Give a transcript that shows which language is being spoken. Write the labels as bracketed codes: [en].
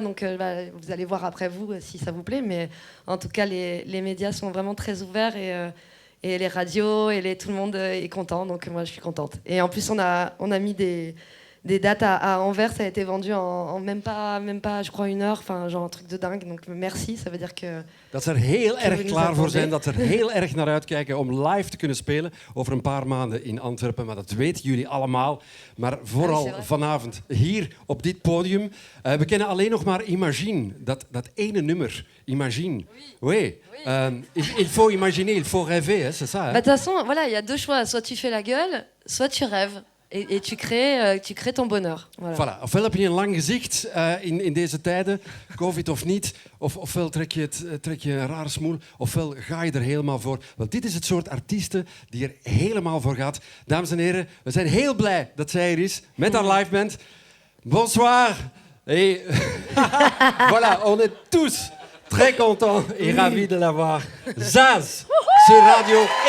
[fr] Donc, vous allez voir après vous si ça vous plaît. Mais en tout cas, les médias sont vraiment très ouverts. Et les radios, tout le monde est content. Donc, moi, je suis contente. Et en plus, on a mis des dates à Anvers, ça a été vendu en même pas, je crois, 1 heure. Enfin, genre un truc de dingue. Donc merci, ça veut dire que... [nl] Dat ze er heel erg klaar voor zijn, dat ze er heel erg naar uitkijken om live te kunnen spelen over een paar maanden in Antwerpen. Maar dat weten jullie allemaal. Maar vooral vanavond hier op dit podium. We kennen alleen nog maar Imagine, dat ene nummer. [fr] Imagine. Oui. Il faut imaginer, il faut rêver, hein, c'est ça. Hein? De toute façon, voilà, il y a 2 choix. Soit tu fais la gueule, soit tu rêves. Et tu crées ton bonheur. Voilà. [nl] Ofwel heb je een lang gezicht in deze tijden, COVID of niet, ofwel trek je een rare smoel, ofwel ga je er helemaal voor. Want dit is het soort artiesten die er helemaal voor gaat. Dames en heren, we zijn heel blij dat zij er is met haar live band. [fr] Bonsoir. Et voilà, on est tous très contents et ravis de la voir. Zaz sur Radio 1.